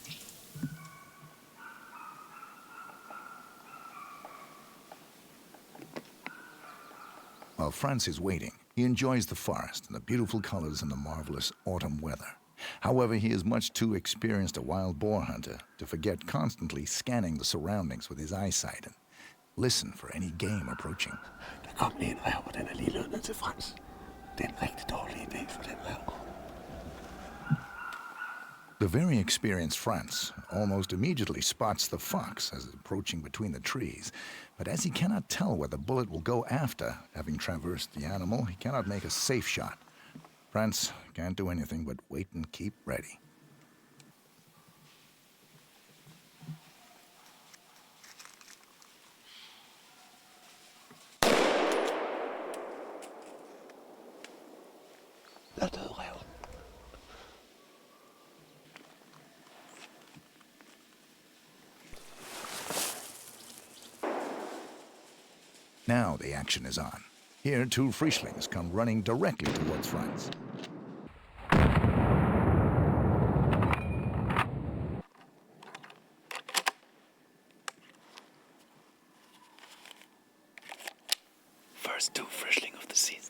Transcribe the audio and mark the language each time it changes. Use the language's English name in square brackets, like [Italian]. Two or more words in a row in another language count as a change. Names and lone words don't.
[English] While Franz is waiting, he enjoys the forest and the beautiful colors and the marvelous autumn weather. However, he is much too experienced a wild boar hunter to forget constantly scanning the surroundings with his eyesight and listen for any game approaching. [Danish] Der kom lige en ræv, og den er lige løbet ned til Frans. Det er en rigtig dårlig idé for den ræv. [English] The very experienced Franz almost immediately spots the fox as it's approaching between the trees, but as he cannot tell where the bullet will go after having traversed the animal, he cannot make a safe shot. Franz can't do anything but wait and keep ready. [Danish] Der døde ræven. [English] Now the action is on. Here, two Frischlings come running directly towards Franz. First two Frischling of the season.